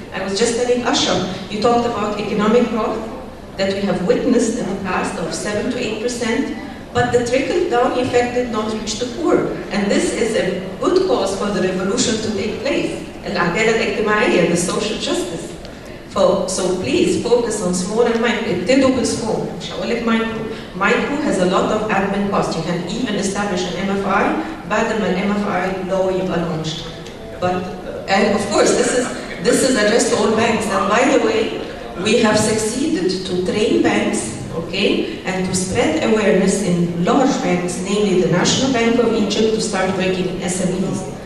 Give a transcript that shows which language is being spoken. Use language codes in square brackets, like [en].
[en] I was just telling Ashraf, you talked about economic growth that we have witnessed in the past of 7 to 8%. But the trickle-down effect did not reach the poor. And this is a good cause for the revolution to take place. [ar] العدالة الاجتماعية, [en] the social justice. So please focus on small and micro. [ar] ابتدوا بالsmall. [en] مش هقول لك [ar] micro. [en] Micro has a lot of admin costs. You can even establish an MFI بعد ما MFI law يبقى launched. But and of course this is addressed to all banks. And by the way, we have succeeded to train banks. Okay, and to spread awareness in large banks, namely the National Bank of Egypt, to start working in SMEs.